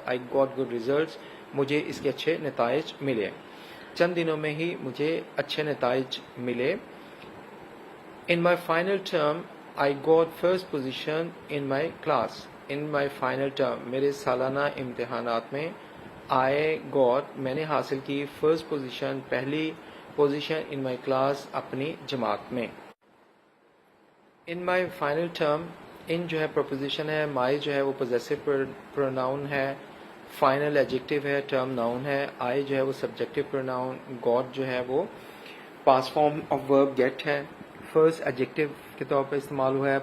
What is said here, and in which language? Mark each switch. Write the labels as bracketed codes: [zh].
[en] I got good results, [ur] مجھے اس کے اچھے نتائج ملے. چند دنوں میں ہی مجھے اچھے نتائج ملے. [en] In my final term I got first position in my class. In my final term, [ur] میرے سالانہ امتحانات میں. [en] I got, [ur] میں نے حاصل کی. [en] first position, [ur] پہلی پوزیشن. [en] in my class, [ur] اپنی جماعت میں. [en] in my final term, [ur] ان جو ہے پروپوزیشن ہے، مائی جو ہے وہ پوزیسو پروناؤن ہے، فائنل ایڈجیکٹو ہے، ٹرم ناؤن ہے. آئی جو ہے وہ سبجیکٹو پروناؤن، گاٹ جو ہے وہ past form of verb get ہے، فرسٹ ایڈجیکٹو کے طور پر استعمال ہوا ہے.